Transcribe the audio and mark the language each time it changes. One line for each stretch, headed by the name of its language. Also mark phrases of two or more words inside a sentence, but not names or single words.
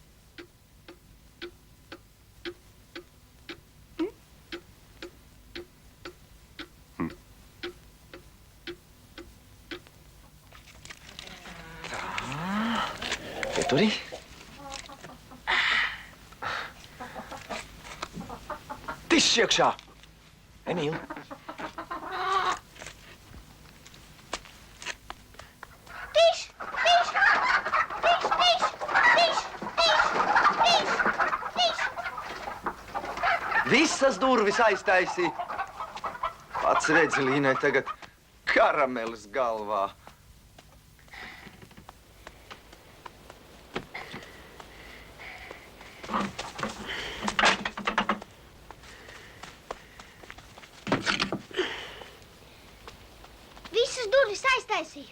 Latvian: Pieturi. Tišs iekšā! Emīl. Tiš! Tiš! Tiš! Tiš! Tiš! Tiš! Tiš! Tiš! Visas durvis aiztaisī. Pats redzi, Līnai tagad karamelis galvā. Visas durvis aiztaisīju.